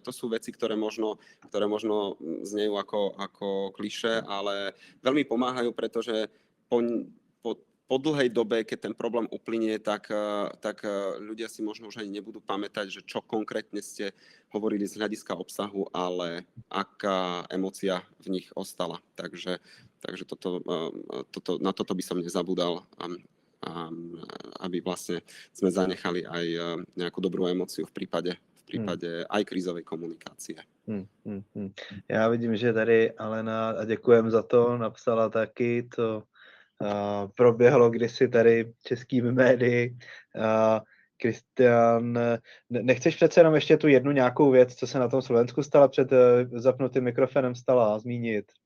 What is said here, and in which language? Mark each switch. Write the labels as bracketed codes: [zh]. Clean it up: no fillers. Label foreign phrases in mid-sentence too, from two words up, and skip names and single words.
[sk] To sú veci, ktoré možno znejú ako klišé, ale veľmi pomáhajú, pretože po dlhej dobe, keď ten problém uplynie, tak ľudia si možno už ani nebudú pamätať, že čo konkrétne ste hovorili z hľadiska obsahu, ale aká emócia v nich ostala. Takže na toto by som nezabudal, aby vlastne sme zanechali aj nejakú dobrú emóciu v prípade aj krízovej komunikácie. [cs] Já vidím, že tady Alena, a děkujem za to, napsala taky to, proběhlo kdysi tady českými médii. Kristian, nechceš přece jenom ještě tu jednu nějakou věc, co se na tom Slovensku stala před zapnutým mikrofonem stala, zmínit?